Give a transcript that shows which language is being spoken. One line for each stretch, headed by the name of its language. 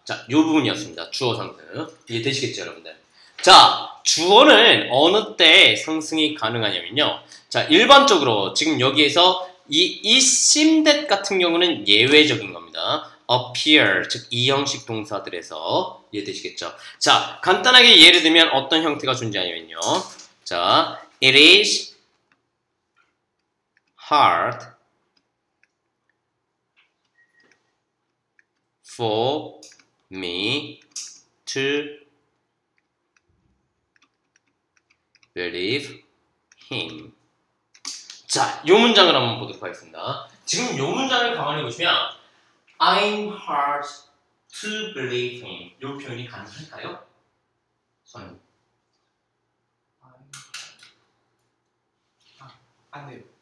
Korean: 자, 요 부분이었습니다. 주어 상승. 이해되시겠죠, 여러분들? 자, 주어는 어느 때 상승이 가능하냐면요. 자, 일반적으로 지금 여기에서 이 seem that 같은 경우는 예외적인 겁니다. appear, 즉 이 형식 동사들에서 이해되시겠죠? 자, 간단하게 예를 들면 어떤 형태가 존재하냐면요.
English: 자, it is hard for me to believe him.
Korean: 자, 이 문장을 한번 보도록 하겠습니다. 지금 이 문장을 가만히 보시면
English: I'm hard to believe him.
Korean: 이 표현이 가능할까요? 선생님. 안 돼요.